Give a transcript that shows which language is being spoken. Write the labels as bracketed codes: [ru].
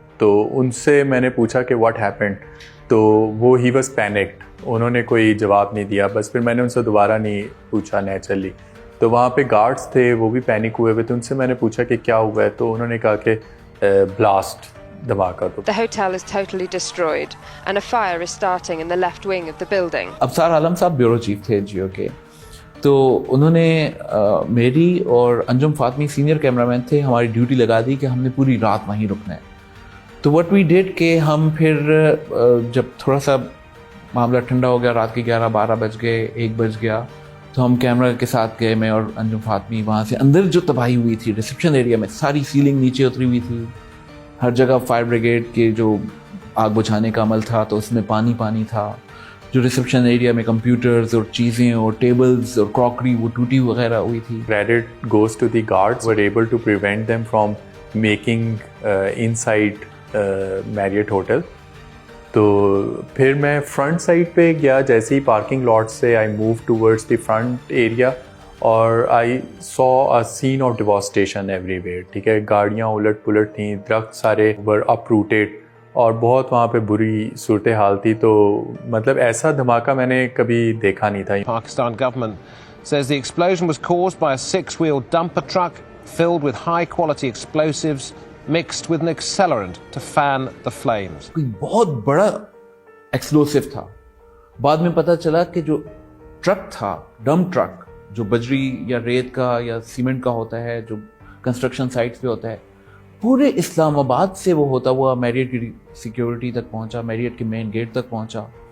[ur] تو ان سے میں نے پوچھا کہ [en] what happened, [ur] تو وہ [en] ہی was panicked, [ur] انہوں نے کوئی جواب نہیں دیا. بس پھر میں نے ان سے دوبارہ نہیں پوچھا نیچرلی. تو وہاں پہ گارڈز تھے, وہ بھی پینک ہوئے ہوئے تھے. ان سے میں نے پوچھا کہ کیا ہوا ہے, تو انہوں نے کہا کہ بلاسٹ, دھماکہ. تو [en] The hotel is totally destroyed and a fire is starting in the left wing of the building. [ur] Absar عالم صاحب بیورو چیف تھے جیو کے, تو انہوں نے میری اور انجم فاطمی سینئر کیمرہ مین تھے, ہماری ڈیوٹی لگا دی کہ ہم نے پوری رات وہیں رکنا ہے. تو [en] what we did [ur] کہ ہم پھر جب تھوڑا سا معاملہ ٹھنڈا ہو گیا, رات کے 11-12 بج گئے, 1 بج گیا, تو ہم کیمرہ کے ساتھ گئے, میں اور انجم فاطمی. وہاں سے اندر جو تباہی ہوئی تھی ریسیپشن ایریا میں, ساری سیلنگ نیچے اتری ہوئی تھی, ہر جگہ فائر بریگیڈ کے جو آگ بجھانے کا عمل تھا تو اس میں پانی تھا. جو ریسیپشن ایریا میں کمپیوٹرز اور چیزیں اور ٹیبلز اور کراکری وہ ٹوٹی وغیرہ ہوئی تھی. [en] Credit goes to the guards were able to prevent them from making inside Marriott hotel. [ur] تو پھر میں فرنٹ سائڈ پہ گیا, جیسے ہی پارکنگ لاٹ سے [en] I move towards the front area, اور I saw a scene of devastation everywhere. [ur] ٹھیک ہے, گاڑیاں الٹ پلٹ تھیں, درخت سارے [en] were uprooted, [ur] اور بہت وہاں پہ بری صورتحال تھی. تو مطلب ایسا دھماکہ میں نے کبھی دیکھا نہیں تھا. [en] Pakistan government says the explosion was caused by a 6-wheel dumper truck filled with high-quality explosives mixed with an accelerant to fan the flames. [ur] کوئی بہت بڑا ایکسپلوسیو تھا. بعد میں پتہ چلا کہ جو ٹرک تھا, ڈمپ ٹرک, جو بجری یا ریت کا یا سیمنٹ کا ہوتا ہے, جو کنسٹرکشن سائٹس پہ ہوتا ہے, پورے اسلام آباد سے وہ ہوتا ہوا میریٹ کی سیکیورٹی تک پہنچا, میریٹ کے مین گیٹ تک پہنچا.